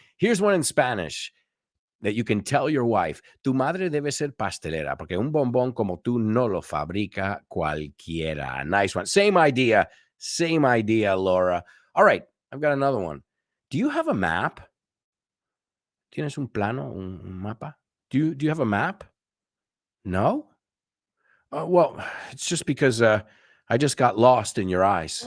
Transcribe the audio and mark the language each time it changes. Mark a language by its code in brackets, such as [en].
[en] Here's one in Spanish that you can tell your wife. [es] Tu madre debe ser pastelera, porque un bombón como tú no lo fabrica cualquiera. [en] Nice one. Same idea, Laura. All right, I've got another one. Do you have a map? [es] ¿Tienes un plano, un mapa? [en] Do you have a map? No? Well, it's just because I just got lost in your eyes.